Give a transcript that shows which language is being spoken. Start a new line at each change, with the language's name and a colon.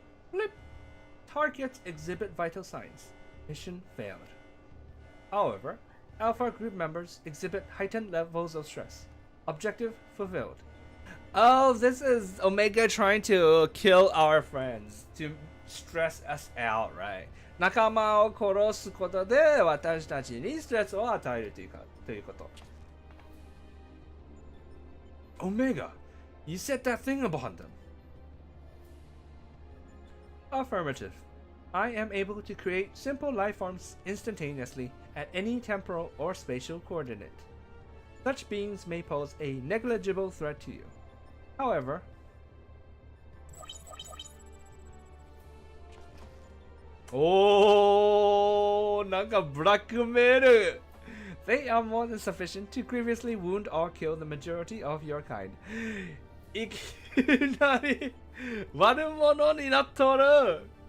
English: Flip. Targets exhibit vital signs. Mission failed. However, Alpha group members exhibit heightened levels of stress. Objective fulfilled. Oh, this is Omega trying to kill our friends, to stress us out, right?
Japanese: 仲間を殺すことで私たちにストレスを与えるということ。
English: Omega, you said that thing upon them. Affirmative. I am able to create simple life forms instantaneously at any temporal or spatial coordinate. Such beings may pose a negligible threat to you. However, oh,
Japanese: なんかブラックメール!
English: They are more than sufficient to grievously wound or kill the majority of your kind.
Japanese: いきなり悪者になっとる!